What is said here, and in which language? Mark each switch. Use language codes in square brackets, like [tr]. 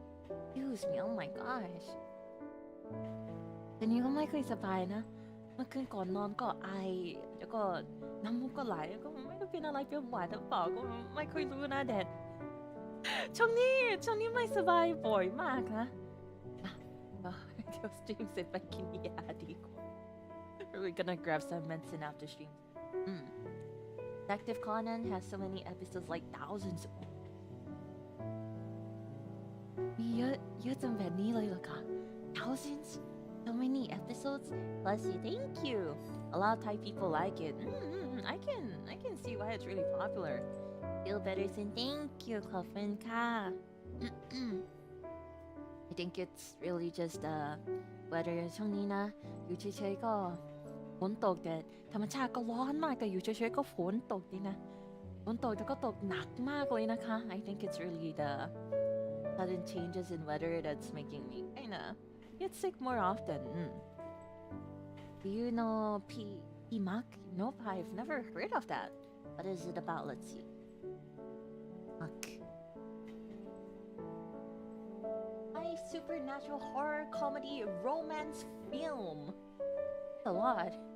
[en] Excuse me oh my gosh [th] แต่นี้ก็ไม่เคยสบายนะเมื่อคืนก่อนนอนก็ไอแล้วก็น้ำมูกก็ไหลแล้วก็ไม่รู้ เป็นอะไรเป็นหวัดหรือเปล่าก็ไม่ค่อยรู้นะแดดช่วงนี้ไม่สบายบ่อยมากนะเดี๋ยวสตรีมเสร็จไปกินยาดีกว่า [en] We're gonna grab some medicine after stream. Detective Conan has so many episodes, like thousands. [th] มีเยอะจนแบบนี้เลยเหรอคะ [en] Thousands, so many episodes. Bless you, thank you. A lot of Thai people like it. I can see why it's really popular. Feel better soon. Thank you, [th] ขอบคุณค่ะ [en] I think it's really just weather [th] ช่วงนี้นะอยู่เฉยๆก็ฝนตกแต่ธรรมชาติก็ร้อนมากแต่อยู่เฉยๆก็ฝนตกดีนะฝนตกแต่ก็ตกหนักมากเลยนะคะ [en] I think it's really the sudden changes in weather that's making me kinda get sick more often. Do you know PMAC? Nope, I've never heard of that. What is it about? Let's see. MAC. Supernatural horror comedy romance film. A lot.